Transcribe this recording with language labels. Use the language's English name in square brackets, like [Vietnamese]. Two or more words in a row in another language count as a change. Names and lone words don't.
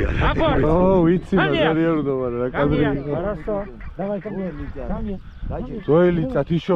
[Russian] Апорт! [Georgian] ო, ვიცი [Russian] Ко мне! [Georgian] მაგარიერო მაგრამ რა [Russian] Ко мне! [Georgian] კადრი. [Russian] Хорошо. Давай ко мне. Ко мне. [Georgian] ძოელი წათიშო.